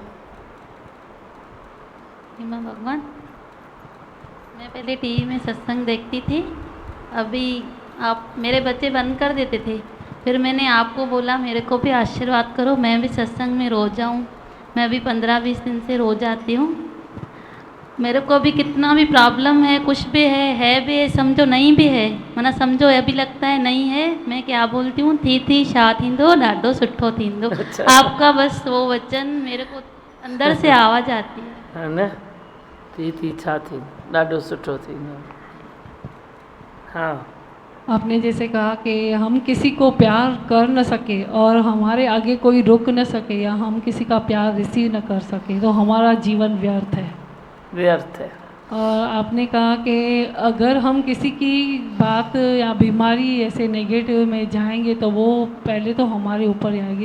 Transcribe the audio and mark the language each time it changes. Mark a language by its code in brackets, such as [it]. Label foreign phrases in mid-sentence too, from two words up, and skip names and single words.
[hi] हिमा भगवान, मैं पहले टीवी में सत्संग देखती थी, अभी आप मेरे बच्चे बंद कर देते थे, फिर मैंने आपको बोला मेरे को भी आशीर्वाद करो, मैं भी सत्संग में रोज जाऊं। मैं अभी 15-20 दिन से रोज आती हूँ। मेरे को भी कितना भी प्रॉब्लम है, कुछ भी है भी है, समझो नहीं भी है, माना समझो अभी लगता है नहीं है, मैं क्या बोलती हूँ, [sd] थी छा थींदो ॾाढो सुठो थींदो। [hi] अच्छा। आपका बस वो वचन मेरे को अंदर से आवाज़ आती है। है ना, [sd] थी छा थी ॾाढो सुठो थींदो। [hi] हाँ आपने जैसे कहा कि हम किसी को प्यार कर न सके और हमारे आगे कोई रुक न सके, या हम किसी का प्यार रिसीव न कर सके, तो हमारा जीवन व्यर्थ है। व्यर्थ है। और आपने कहा कि अगर हम किसी की बात या बीमारी ऐसे नेगेटिव में जाएंगे तो वो पहले तो हमारे ऊपर ही आएगी।